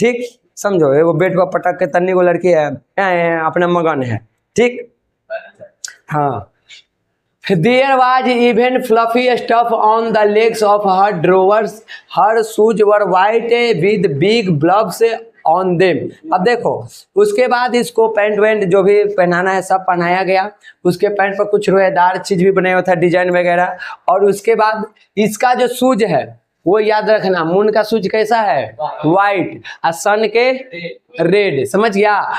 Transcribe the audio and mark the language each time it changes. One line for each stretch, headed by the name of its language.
Hindi: ठीक, समझो वो बेड पर पटक के तन्नी को लड़की है, अपना मगन है। ठीक, हाँ।
English: There was even fluffy stuff on the legs of her drawers. Her shoes were white with big blobs on them।
Hindi: अब देखो उसके बाद इसको पैंट वैंट जो भी पहनाना है सब पहनाया गया। उसके पैंट पर कुछ रोएदार चीज भी बनाया हुआ था, डिजाइन वगैरह। और उसके बाद इसका जो शूज है वो याद रखना, मून का शूज कैसा है, व्हाइट, और सन के रेड। समझ गया?